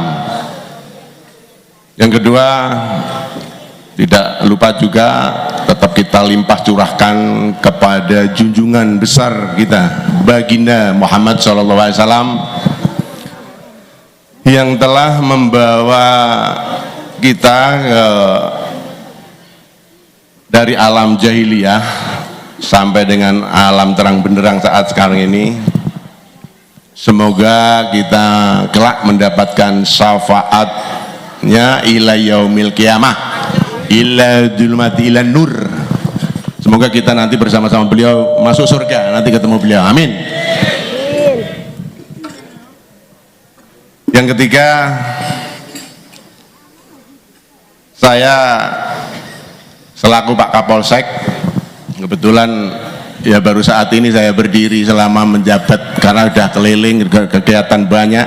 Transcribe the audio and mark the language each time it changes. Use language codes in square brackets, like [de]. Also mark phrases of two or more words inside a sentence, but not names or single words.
[id] Yang kedua, tidak lupa juga tetap kita limpah curahkan kepada junjungan besar kita Baginda Muhammad SAW yang telah membawa kita dari alam jahiliyah sampai dengan alam terang benderang saat sekarang ini. Semoga kita kelak mendapatkan syafaatnya [ar] إلى يوم القيامة إلى ظلمات إلى نور. [id] Semoga kita nanti bersama-sama beliau masuk surga, nanti ketemu beliau. Amin. Yang ketiga, saya selaku Pak Kapolsek, kebetulan ya baru saat ini saya berdiri selama menjabat karena sudah keliling kegiatan banyak.